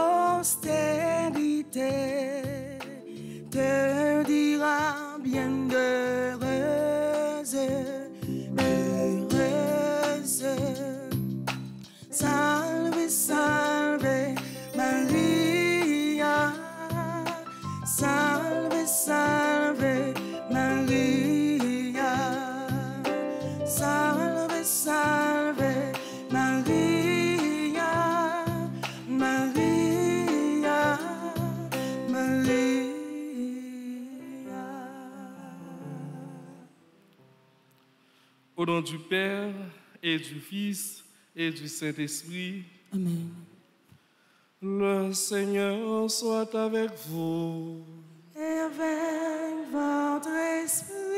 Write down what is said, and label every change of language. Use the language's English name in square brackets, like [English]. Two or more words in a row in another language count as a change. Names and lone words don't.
[French] postérité te dira bienheureuse, heureuse. [Latin] Salve, salve Maria, salve, salve Maria. Salve, salve, Maria, Maria, Maria. [French] Au nom du Père et du Fils et du Saint-Esprit. Amen. Le Seigneur soit avec vous. Et avec votre esprit.